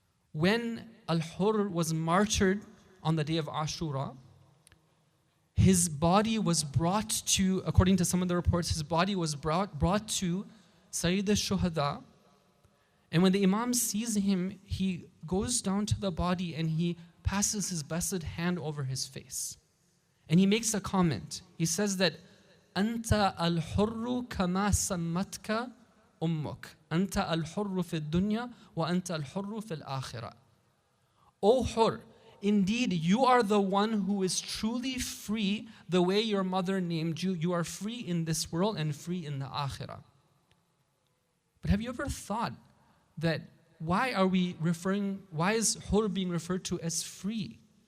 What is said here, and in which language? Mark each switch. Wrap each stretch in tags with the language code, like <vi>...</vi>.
<en>When Al-Hur was martyred on the day of Ashura, his body was brought to, according to some of the reports, his body was brought to Sayyid al-Shuhada. And when the Imam sees him, he goes down to the body and he passes his blessed hand over his face. And he makes a comment. He says that,</en> <ar>Anta al-hurru kama sammatka أمك أنت الحر في الدنيا وأنت الحر في الآخرة.</ar> <en>O Hur, indeed you are the one who is truly free the way your mother named you. You are free in this world and free in the Akhirah. But have you ever thought that why is Hur being referred to as free?</en>